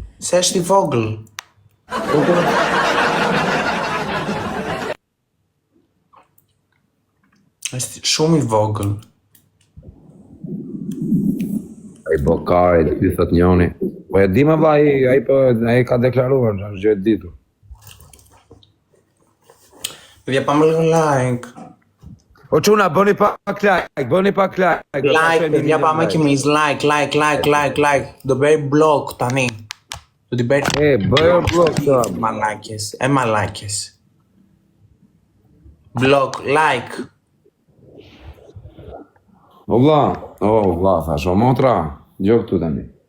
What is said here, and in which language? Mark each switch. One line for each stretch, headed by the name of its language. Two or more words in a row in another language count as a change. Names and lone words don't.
Albanian: Se është i vogël. është shumë i vogël. Ai Bokari, ti thot njoni. Po e di më vlla, ai ka deklaruar, është gjë e ditur.
Greek: Παιδιά, πάμε λίγο like.
Albanian: O çuna, bëni pak like. Like,
Greek: παιδιά, πάμε κι εμείς. Like.
Albanian: Do bëj blog tani. Do t'i bëj... bëjë blog të.
Greek: Μαλάκες.
Albanian: Blog, like. O vlla, thash, o motra, gjok këtu tani.